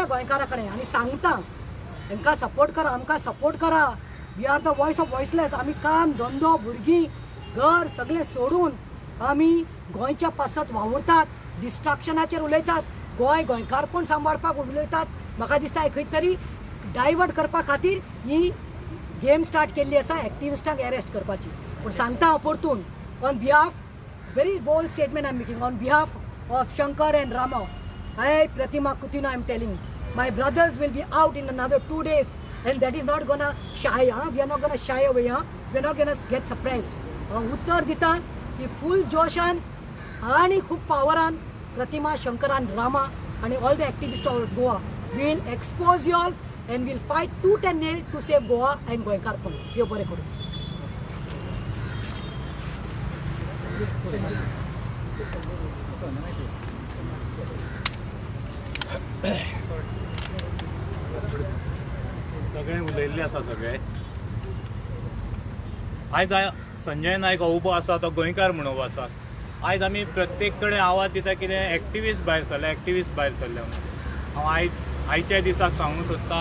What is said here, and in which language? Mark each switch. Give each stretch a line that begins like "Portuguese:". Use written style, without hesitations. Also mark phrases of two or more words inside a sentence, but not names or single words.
Konkani: गोंयकारा कडेन आनी सांगता हांकां सपोर्ट करा आमकां सपोर्ट करा
English: we are the voice of voiceless
Konkani: आमी काम धंदो भुरगीं घर सगळें सोडून आमी गोंयच्या पासत वावुरतात डिस्ट्रॅक्शनाचेर उलयतात गोंयकारपण सांबाळपाक उलयतात म्हाका दिसता खंय तरी डायवर्ट करपा खातीर ही
English: game start
Konkani: केल्ली आसा एक्टिविस्टांक अरेस्ट करपाची पूण सांगता हांव परतून
English: on behalf very bold statement I am making on behalf of Shankar and Rama I Pratima Coutinho I am telling my brothers will be out in another 2 days and that is not gonna shy we are not gonna shy away we are not gonna get suppressed
Konkani: उत्तर दिता की फुल जोशान आणि खूप पावरान प्रतिमा शंकरान रामा आणि
English: all the activist of Goa will expose you all and will fight tooth and nail to save Goa and
Konkani: गोंयकारपण देव बरें करूं सगळे उलयल्ले आसा सगळे आयज संजय नायक हो उबो आसा तो गोंयकार म्हणून उबो आसा आयज आमी प्रत्येक कडेन आवाज दिता कितें एक्टिविस्ट भायर सरले हांव आयच्या दिसाक सांगूंक सोदता